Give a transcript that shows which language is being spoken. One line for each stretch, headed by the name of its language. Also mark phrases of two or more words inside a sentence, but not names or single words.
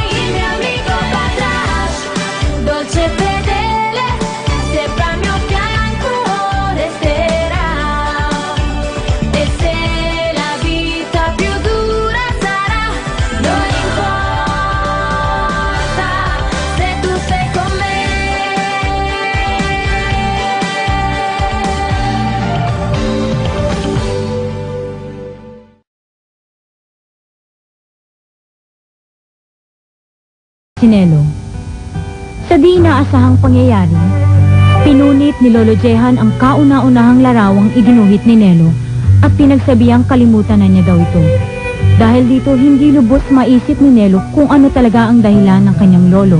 Italian: Il mio amico Patrash, dolce e fedele, sempre al mio fianco resterà, e se la vita più dura sarà, non importa se tu sei con me.
Filipino: Si Nelo. Sa di inaasahang pangyayari, pinunit ni Lolo Jehan ang kauna-unahang larawang iginuhit ni Nelo at pinagsabihang kalimutan na niya daw ito. Dahil dito, hindi lubos maisip ni Nelo kung ano talaga ang dahilan ng kanyang lolo.